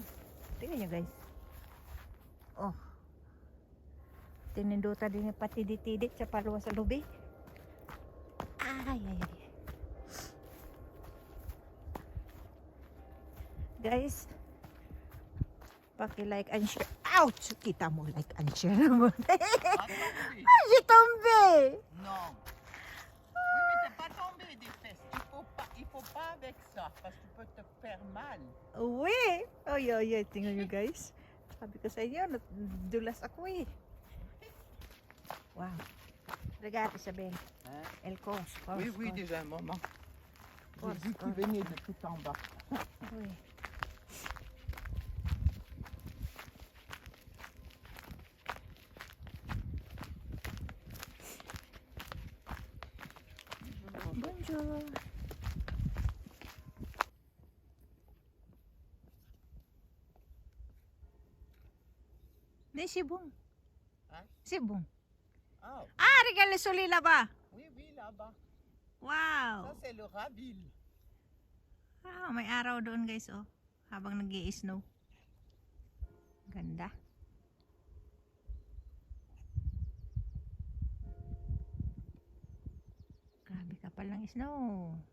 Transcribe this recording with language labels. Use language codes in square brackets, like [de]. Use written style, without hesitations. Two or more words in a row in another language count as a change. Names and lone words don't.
[tl] Tingnan nyo guys. Oh. [ceb] Tininduta din patidit-tidit sa palwa sa lubi. [tl] Ay. Guys, paki- [en] like and share. [tl] Ouch! Kita mo [en] like and share [tl] naman. Ay, si Tombe! [fr] Non. Oui, mais t'es pas tombé des fesses. Il faut pas avec ça, parce que tu peux te faire mal. [tl] Uwi! Ay. Tingnan nyo guys. Sabi ko sa inyo, dulas ako eh. [fr] Wow. Regarde Isabelle. Hein? Elle course. Oui, déjà un moment. J'ai vu qu'il Course. venait de tout en bas. Oui. Bonjour. C'est bon. Hein? C'est bon. Ah, Ah, regarde le soleil là-bas. oui, là-bas. Ça, Wow. c'est le Raville. [tl] Ah, may araw doon guys oh. Habang nag-i-snow. Ganda. Grabe kapal ng snow.